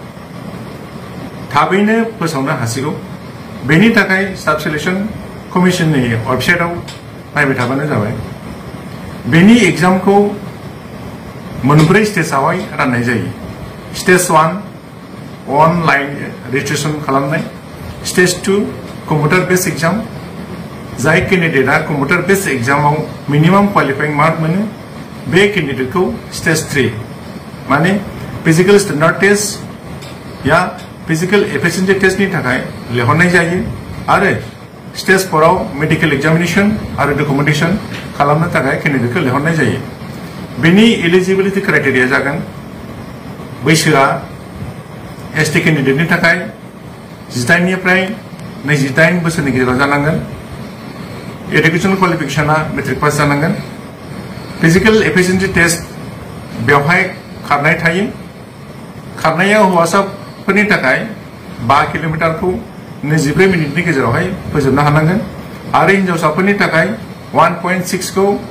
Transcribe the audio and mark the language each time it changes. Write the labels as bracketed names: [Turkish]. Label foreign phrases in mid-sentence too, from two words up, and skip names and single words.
[Bodo] थाबैनो फोसावनो हासिगौ बेनि थाखाय स्टाफ सिलेक्शन कमिशननि वेबसाइटआव नायबाय थाबानो जाबाय बेनि एग्जामखौ मोनब्रै स्टेजआवहाय राननाय जायो [English] stage 1 online registration [Bodo] खालामनाय [English] stage 2 computer based exam [Bodo] जाय कैंडिडेटआ [English] computer based examav minimum qualifying mark [Bodo] मोनो बे कैंडिडेटखौ स्टेज 3 माने [English] physical standard test [Bodo] या [English] physical efficiency testni [Bodo] थाखाय लेहरनाय जायो आरो स्टेज 4 आव [English] medical examination [Bodo] आरो डकुमेंटेशन खालामनो थाखाय कैंडिडेटखौ लेहरनाय जायो बेनि [English] eligibility criteria [Bodo] जागोन बैसोआ एसटी कैंडिडेटनि थाखाय 18 निफ्राय 28 बोसोरनि गेजेराव जानांगोन [English] education qualificationa matric pass [Bodo] जानांगोन [English] physical efficiency test [Bodo] बेवहाय खारनाय थायो खारनाया हौवासाफोरनि थाखाय 5 किलोमिटारखौ 24 मिनिटनि गेजेरावहाय फोजोबनो हानांगोन आरो हिनजावसाफोरनि थाखाय 1.6 खौ